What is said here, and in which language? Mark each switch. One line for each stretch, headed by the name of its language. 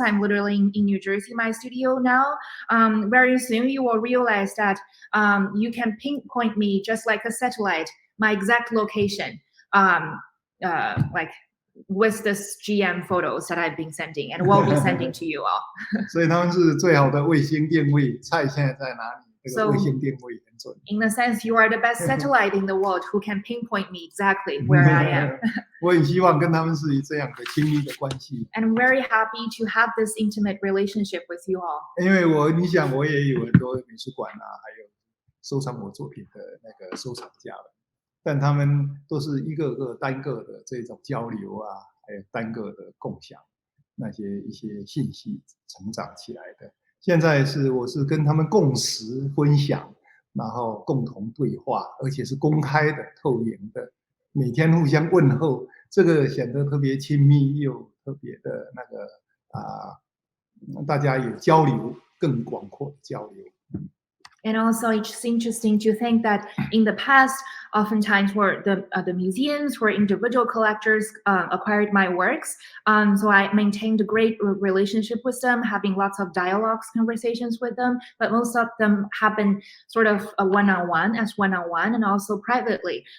English: I'm literally in New Jersey, my studio now. Very soon you will realize that you can pinpoint me just like a satellite, my exact location, like with this GM photos that I've been sending and will be sending to you all.
Chinese: 所以他们是最好的卫星定位，菜现在在哪里？这个卫星定位很准。
English: In a sense, you are the best satellite in the world who can pinpoint me exactly where I am.
Chinese: 我很希望跟他们是这样的亲密的关系。
English: And I'm very happy to have this intimate relationship with you all.
Chinese: 因为你想我也有很多美术馆啊，还有收藏我作品的那个收藏家了，但他们都是一个个单个的这种交流啊，还有单个的共享那些一些信息成长起来的。现在我是跟他们共识分享，然后共同对话，而且是公开的、透明的，每天互相问候，这个显得特别亲密，又特别的那个大家有交流，更广阔的交流。
English: And also, it's interesting to think that in the past, oftentimes were the museums where individual collectors acquired my works. So I maintained a great relationship with them, having lots of dialogues, conversations with them. But most of them happen sort of one-on-one, and also privately.